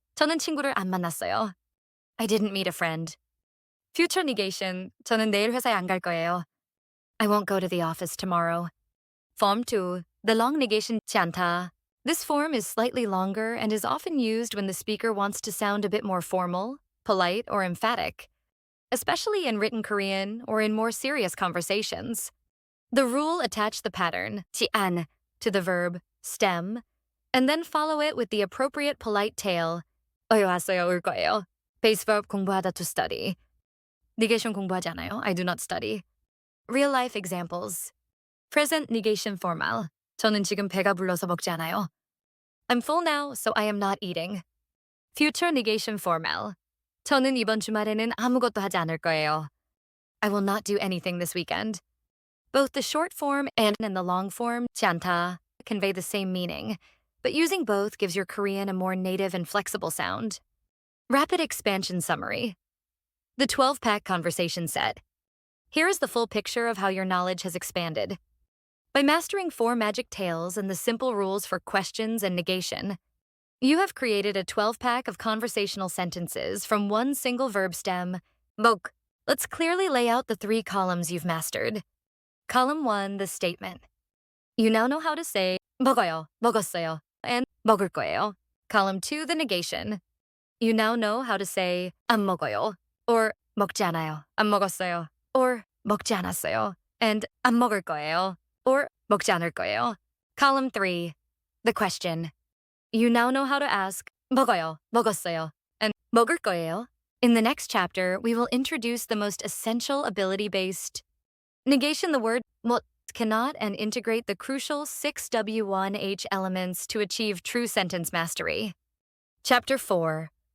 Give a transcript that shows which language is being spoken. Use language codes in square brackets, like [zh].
[ko] 저는 친구를 안 만났어요. [en] I didn't meet a friend. Future negation. [ko] 저는 내일 회사에 안 갈 거예요. [en] I won't go to the office tomorrow. Form 2. The long negation 지 않다. This form is slightly longer and is often used when the speaker wants to sound a bit more formal, polite, or emphatic, especially in written Korean or in more serious conversations. The rule attach the pattern, 지 안, to the verb, stem, and then follow it with the appropriate polite tail, 왔어요, 올 거예요. Base verb 공부하다 to study. Negation 공부하지 않아요, I do not study. Real-life examples. Present negation formal. [ko] 저는 지금 배가 불러서 먹지 않아요. [en] I'm full now, so I am not eating. Future negation formal. [ko] 저는 이번 주말에는 아무것도 하지 않을 거예요. [en] I will not do anything this weekend. Both the short form and the long form, 지 않다, convey the same meaning, but using both gives your Korean a more native and flexible sound. Rapid expansion summary. The 12-pack conversation set. Here is the full picture of how your knowledge has expanded. By mastering 4 magic tales and the simple rules for questions and negation, you have created a 12-pack of conversational sentences from one single verb stem, 먹. Let's clearly lay out the 3 columns you've mastered. Column 1, the statement. You now know how to say 먹어요, 먹었어요, and 먹을 거예요. Column 2, the negation. You now know how to say [ko] 안 먹어요, or 먹지 않아요, 안 먹었어요, or 먹지 않았어요, and 안 먹을 거예요, or 먹지 않을 거예요. [en] Column 3, the question. You now know how to ask 먹어요, 먹었어요, and 먹을 거예요. In the next chapter, we will introduce the most essential ability-based negation. The word 못 cannot and integrate the crucial 6 W1H elements to achieve true sentence mastery. Chapter 4.